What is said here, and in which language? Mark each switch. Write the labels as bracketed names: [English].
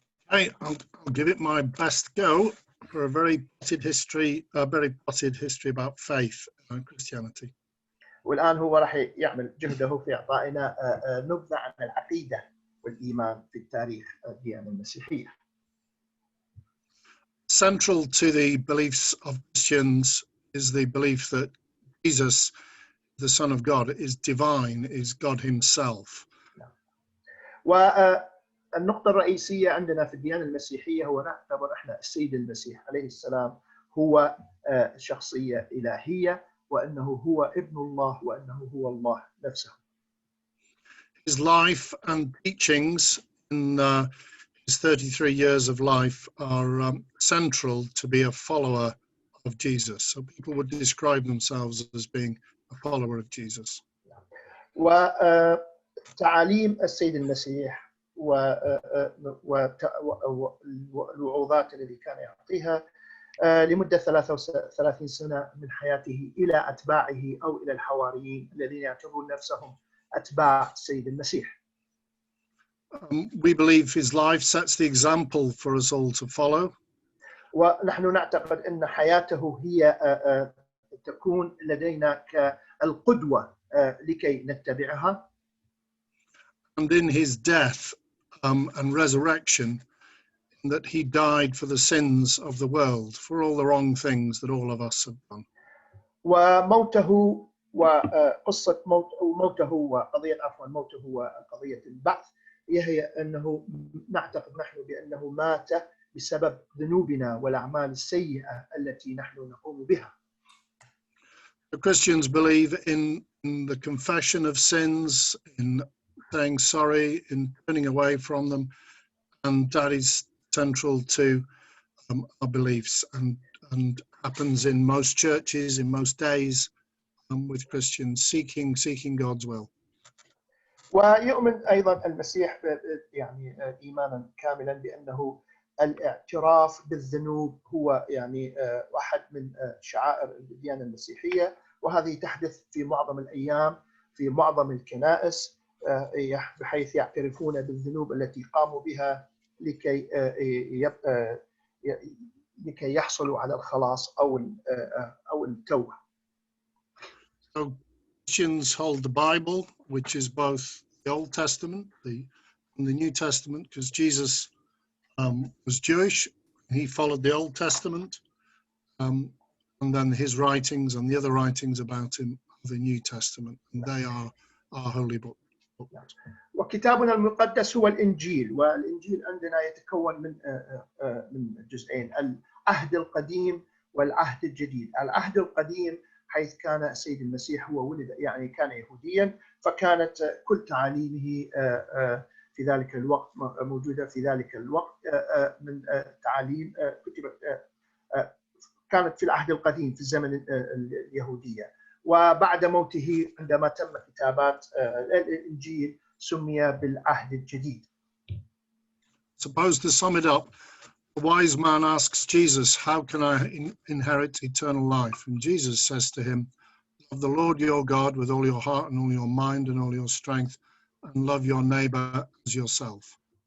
[English] Okay, I'll give it my best go for a very potted history about faith and Christianity. [Arabic] والآن هو راح يعمل جهده في إعطائنا نبذة عن العقيدة والإيمان في التاريخ الديانة المسيحية. [English] Central to the beliefs of Christians is the belief that Jesus, the Son of God, is divine, is God himself. [Arabic] والنقطة الرئيسية عندنا في الديانة المسيحية هو نعتبر احنا السيد المسيح عليه السلام هو شخصية إلهية وأنه هو ابن الله وأنه هو الله نفسه. [English] His life and teachings in his 33 years of life are central to be a follower of Jesus. So people would describe themselves as being a follower of Jesus. [Arabic] وتعاليم السيد المسيح والوعظات التي كان يعطيها لمدة 33 سنة من حياته إلى أتباعه أو إلى الحواريين الذين يعتبرون نفسهم أتباع السيد المسيح. [English] We believe his life sets the example for us all to follow. [Arabic] ونحن نعتقد أن حياته هي تكون لدينا كالقدوة لكي نتبعها. [English] And in his death and resurrection, that he died for the sins of the world, for all the wrong things that all of us have done. [Arabic] وموته وقصة موته وقضية البعث هي أنه نعتقد نحن بأنه مات بسبب ذنوبنا والأعمال السيئة التي نحن نقوم بها. [English] The Christians believe in the confession of sins, in saying sorry, in turning away from them, and that is central to our beliefs and happens in most churches, in most days, with Christians seeking God's will. [Arabic] ويؤمن أيضا المسيح يعني إيمانا كاملا بأنه الاعتراف بالذنوب هو يعني واحد من شعائر الديانة المسيحية وهذه تحدث في معظم الأيام في معظم الكنائس بحيث يعترفون بالذنوب التي قاموا بها لكي يحصلوا على الخلاص أو التوبة. [English] So Christians hold the Bible, which is both the Old Testament and the New Testament, because Jesus was Jewish. He followed the Old Testament. and then his writings and the other writings about him of the New Testament, and they are our holy book. [Arabic] وكتابنا المقدس هو الإنجيل، والإنجيل عندنا يتكون من جزئين: العهد القديم والعهد الجديد. العهد القديم حيث كان السيد المسيح هو ولد، يعني كان يهوديا، فكانت كل تعاليمه في ذلك الوقت موجودة في ذلك الوقت من تعاليم كتبت كانت في العهد القديم في الزمن اليهودية. وبعد موته عندما تم كتابات الإنجيل سمي بالعهد الجديد. [English] Suppose to sum it up, a wise man asks Jesus, how can I inherit eternal life? And Jesus says to him, love the Lord your God with all your heart and all your mind and all your strength, and love your neighbor as yourself.